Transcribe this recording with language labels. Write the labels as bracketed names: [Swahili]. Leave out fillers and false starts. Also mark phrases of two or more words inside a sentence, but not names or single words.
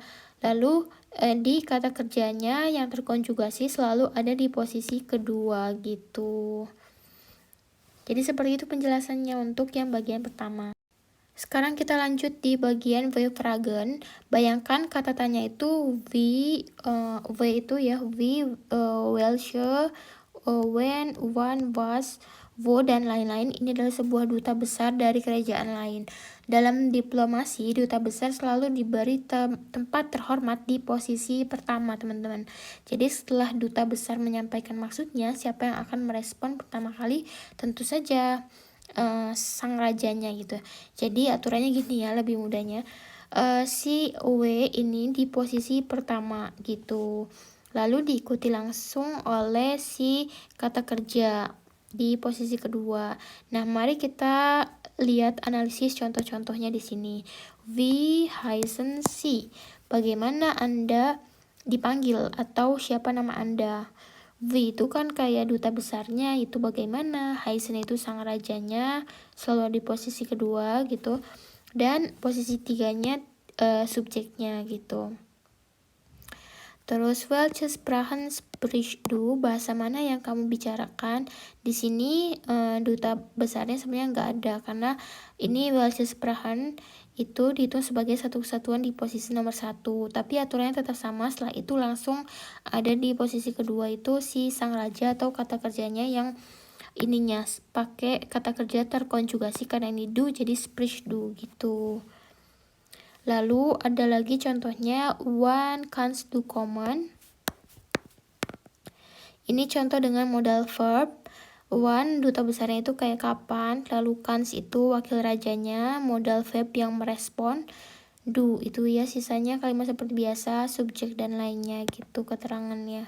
[Indonesian] Lalu di kata kerjanya yang terkonjugasi selalu ada di posisi kedua gitu. Jadi seperti itu penjelasannya untuk yang bagian pertama. Sekarang kita lanjut di bagian V-Fragen. Bayangkan kata tanya itu V itu ya, [German] welche, when, wann, was, wo, [Indonesian] dan lain-lain. Ini adalah sebuah duta besar dari kerajaan lain. Dalam diplomasi, duta besar selalu diberi tempat terhormat di posisi pertama, teman-teman. Jadi setelah duta besar menyampaikan maksudnya, siapa yang akan merespon pertama kali? Tentu saja sang rajanya gitu. Jadi aturannya gini ya, lebih mudahnya. Si W ini di posisi pertama gitu. Lalu diikuti langsung oleh si kata kerja di posisi kedua. Nah, mari kita lihat analisis contoh-contohnya di sini. [German] Wie heißen Sie? [Indonesian] Bagaimana Anda dipanggil atau siapa nama Anda? V itu kan kayak duta besarnya, itu bagaimana? Heißen itu sang rajanya, selalu di posisi kedua gitu. Dan posisi tiganya subjeknya gitu. [German] Terus welche Sprachen sprichst du? [Indonesian] Bahasa mana yang kamu bicarakan? Di sini duta besarnya sebenarnya nggak ada karena ini [German] welche Sprachen [Indonesian] itu dihitung sebagai satu kesatuan di posisi nomor 1. Tapi aturannya tetap sama. Setelah itu langsung ada di posisi kedua itu si sang raja atau kata kerjanya yang ininya pakai kata kerja terkonjugasi karena ini du jadi [German] sprichst du [Indonesian] gitu. Lalu ada lagi contohnya [German] wann kannst du kommen. [Indonesian] Ini contoh dengan [English] modal verb. [Indonesian] Wann duta besarnya itu kayak kapan, lalu kannst itu wakil rajanya, [English] modal verb [Indonesian] yang merespon. Du itu ya sisanya kalimat seperti biasa, subjek dan lainnya gitu keterangannya.